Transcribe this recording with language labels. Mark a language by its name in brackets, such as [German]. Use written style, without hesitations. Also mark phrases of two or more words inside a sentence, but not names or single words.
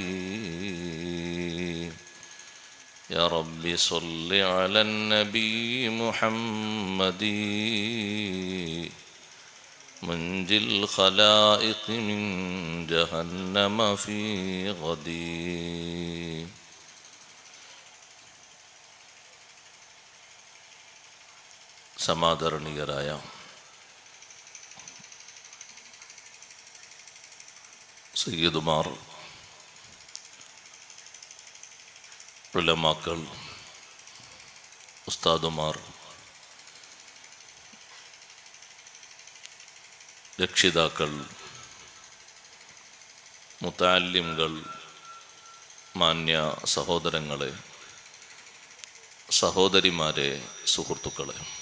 [Arabic] يا رب صل على النبي محمد منجي الخلائق من جهنم في غدي. [Malayalam] സമാദരണീയരായ സയ്യിദുമാർ, ഉലമാക്കൾ, ഉസ്താദുമാർ, രക്ഷിതാക്കൾ, മുതഅല്ലിംകൾ, മാന്യ സഹോദരങ്ങളെ, സഹോദരിമാരെ, സുഹൃത്തുക്കളെ,